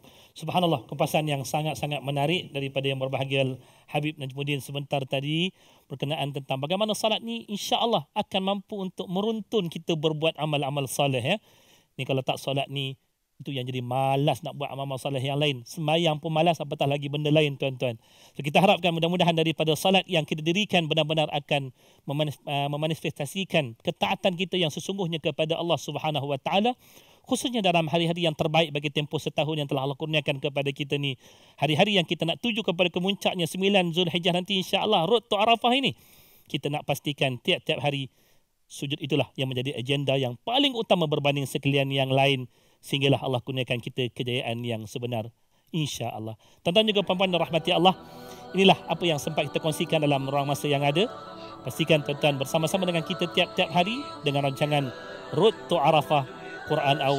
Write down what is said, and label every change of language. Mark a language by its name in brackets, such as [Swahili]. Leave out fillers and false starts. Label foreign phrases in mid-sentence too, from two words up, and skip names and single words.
[Malay] Subhanallah, kupasan yang sangat-sangat menarik daripada yang berbahagia Habib Najmuddin sebentar tadi berkenaan tentang bagaimana salat ni insya-Allah akan mampu untuk meruntun kita berbuat amal-amal soleh ya. Ni kalau tak solat ni, itu yang jadi malas nak buat amal-amal soleh yang lain. Sembahyang pun malas, apatah lagi benda lain tuan-tuan. So kita harapkan mudah-mudahan daripada salat yang kita dirikan benar-benar akan memanifestasikan ketaatan kita yang sesungguhnya kepada Allah [Arabic] سبحانه و تعالى, [Malay] khususnya dalam hari-hari yang terbaik bagi tempoh setahun yang telah Allah kurniakan kepada kita ni. Hari-hari yang kita nak tuju kepada kemuncaknya 9 Zulhijjah nanti, insya-Allah Road to Arafah ini, kita nak pastikan tiap-tiap hari sujud itulah yang menjadi agenda yang paling utama berbanding sekalian yang lain, sehinggalah Allah kurniakan kita kejayaan yang sebenar, insya-Allah. Tuan-tuan juga puan-puan dan rahmati Allah, inilah apa yang sempat kita kongsikan dalam ruang masa yang ada. Pastikan tuan-tuan bersama-sama dengan kita tiap-tiap hari dengan rancangan Road to Arafah Quran Hour.